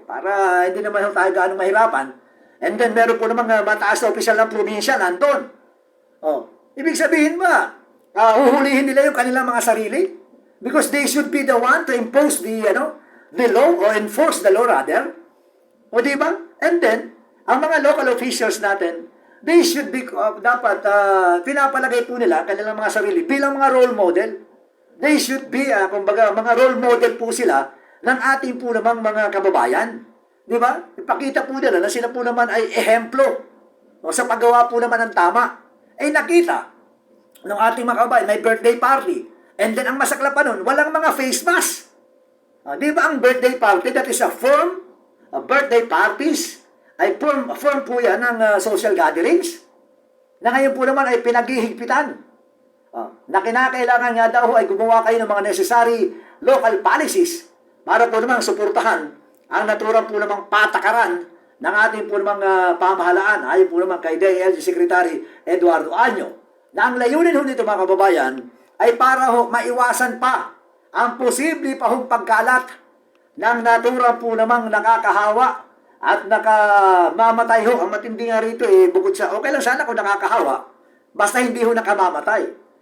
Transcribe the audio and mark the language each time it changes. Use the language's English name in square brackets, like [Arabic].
[Filipino] Para hindi naman tayo gaano mahirapan. And then, meron po namang mataas na opisyal ng probinsya nandun. Ibig sabihin ba, huhulihin nila yung kanilang mga sarili? [English] Because they should be the one to impose the law or enforce the law rather. [Filipino] O di ba? And then, ang mga local officials natin, [English] they should be, [Filipino] dapat, pinapalagay po nila kanilang mga sarili bilang mga role model. [English] They should be, [Filipino] kumbaga, mga role model po sila ng ating po namang mga kababayan. Di ba? Ipakita po nila na sila po naman ay ehemplo sa paggawa po naman ng tama. Ay nakita ng ating mga kababayan, may birthday party. And then ang masaklap pa nun, walang mga face mask. Di ba ang birthday party, [English] that is a form, [Filipino] birthday parties, ay form po yan ng social gatherings. Na ngayon po naman ay pinaghihigpitan. Na kinakailangan nga daw ay gumawa kayo ng mga necessary local policies para po naman suportahan ang naturang po namang patakaran ng ating po namang pamahalaan ayon po naman kay DILG Secretary Eduardo Año na ang layunin ho nito mga kababayan ay para ho maiwasan pa ang posible pa hong pagkalat ng naturang po namang nakakahawa at nakamamatay ho. Ang matindi nga rito bukod sa okay lang sana kung nakakahawa basta hindi ho nakamamatay.